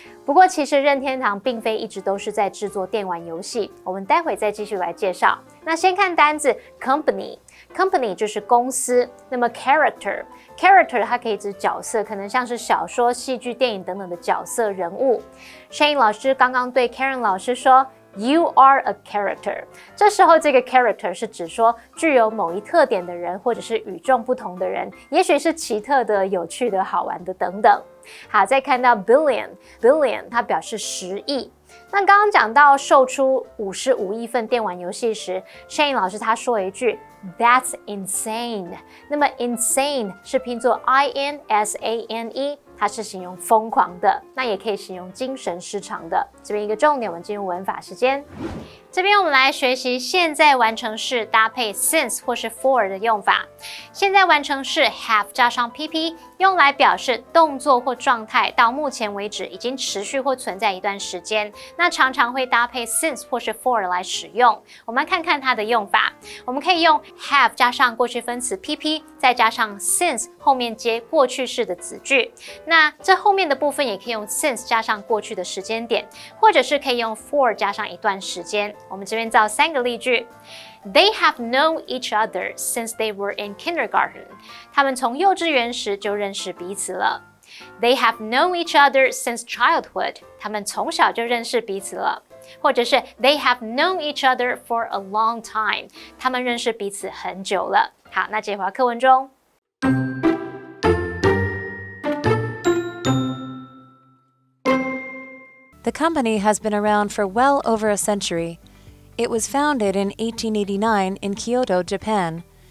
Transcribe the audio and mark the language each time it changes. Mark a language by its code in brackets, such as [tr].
[zh] 不过其实任天堂并非一直都是在制作电玩游戏，我们待会再继续来介绍。那先看单字 company 就是公司，那么 character 它可以指角色，可能像是小说、戏剧、电影等等的角色人物。 Shane 老师刚刚对 Karen 老师说 [en] You are a character。 [zh] 这时候这个 character 是指说具有某一特点的人，或者是与众不同的人，也许是奇特的、有趣的、好玩的等等。好，再看到 billion 它表示10亿。那刚刚讲到售出55亿份电玩游戏时 ，Shane 老师他说了一句 [en] That's insane。 [zh] 那么 insane 是拼作 insane，它是形容疯狂的，那也可以形容精神失常的。这边一个重点，我们进入文法时间。这边我们来学习现在完成式搭配 since 或是 for 的用法。现在完成式 have 加上 pp， 用来表示动作或状态到目前为止已经持续或存在一段时间，那常常会搭配 since 或是 for 来使用。我们来看看它的用法。我们可以用 have 加上过去分词 pp， 再加上 since 后面接过去式的子句。那这后面的部分也可以用 since 加上过去的时间点，或者是可以用 for 加上一段时间。我们这边造3个例句。 [en] They have known each other since they were in kindergarten. [zh] 他们从幼稚园时就认识彼此了。 [en] They have known each other since childhood. [zh] 他们从小就认识彼此了。或者是 [en] They have known each other for a long time. [zh] 他们认识彼此很久了。好，那接回到课文中。 [en] The company has been around for well over a century. It was founded in 1889 in Kyoto, Japan.